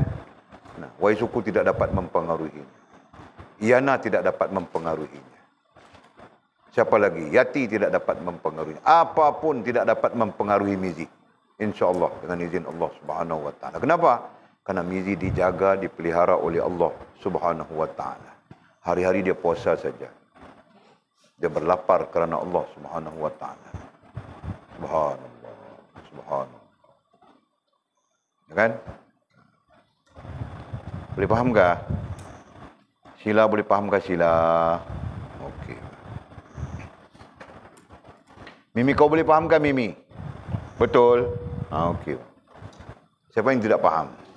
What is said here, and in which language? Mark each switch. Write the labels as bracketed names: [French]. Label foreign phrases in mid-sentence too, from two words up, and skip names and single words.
[Malay] Nah, Wai suku tidak dapat mempengaruhinya. Iyana tidak dapat mempengaruhinya. Siapa lagi? Yati tidak dapat mempengaruhinya. Apapun tidak dapat mempengaruhi Mizi. InsyaAllah dengan izin Allah [Arabic] Subhanahu wa taala. [Malay] Kenapa? Karena Mizi dijaga, dipelihara oleh Allah [Arabic] Subhanahu wa taala. [Malay] Hari-hari dia puasa saja. Dia berlapar kerana Allah [Arabic] Subhanahu wa taala. Subhanallah. Subhanallah. [Malay] Ya kan? Boleh faham tak? Sila boleh faham ke Sila? Okey. Mimi kau boleh faham ke Mimi? Betul? Okey. Siapa yang tidak faham?